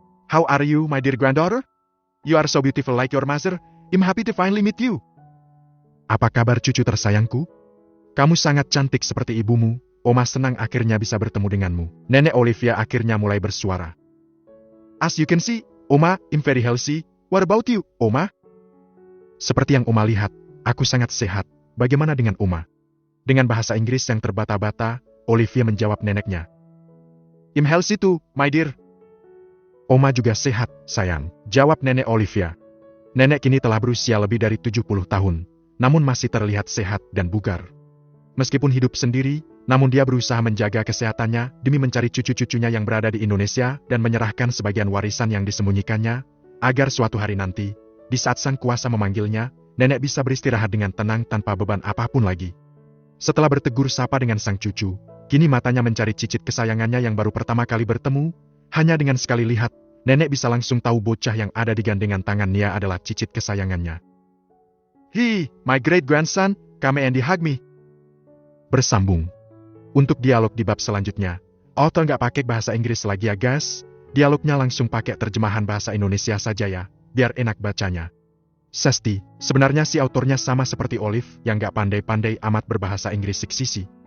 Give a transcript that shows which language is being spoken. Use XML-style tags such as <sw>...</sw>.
<en>How are you, my dear granddaughter? You are so beautiful like your mother. I'm happy to finally meet you.</en> <id>Apa kabar cucu tersayangku? Kamu sangat cantik seperti ibumu. Oma senang akhirnya bisa bertemu denganmu. Nenek Olivia akhirnya mulai bersuara.</id> <en>As you can see, Oma, I'm very healthy. What about you, Oma? Seperti yang Oma lihat, aku sangat sehat. Bagaimana dengan Oma?</en> <id>Dengan bahasa Inggris yang terbata-bata, Olivia menjawab neneknya.</id> <en>I'm healthy too, my dear.</en> <id>Oma juga sehat, sayang, jawab nenek Olivia. Nenek kini telah berusia lebih dari 70 tahun, namun masih terlihat sehat dan bugar. Meskipun hidup sendiri, namun dia berusaha menjaga kesehatannya demi mencari cucu-cucunya yang berada di Indonesia dan menyerahkan sebagian warisan yang disembunyikannya, agar suatu hari nanti, di saat sang kuasa memanggilnya, nenek bisa beristirahat dengan tenang tanpa beban apapun lagi. Setelah bertegur sapa dengan sang cucu, kini matanya mencari cicit kesayangannya yang baru pertama kali bertemu. Hanya dengan sekali lihat, nenek bisa langsung tahu bocah yang ada di gandengan tangan Nia adalah cicit kesayangannya.</id> <en>Hi, my great grandson, come and hug me.</en> <id>Bersambung. Untuk dialog di bab selanjutnya, author nggak pakai bahasa Inggris lagi ya guys, dialognya langsung pakai terjemahan bahasa Indonesia saja ya, biar enak bacanya. Sesti, sebenarnya si autornya sama seperti Olive yang nggak pandai-pandai amat berbahasa Inggris seksisi.</id>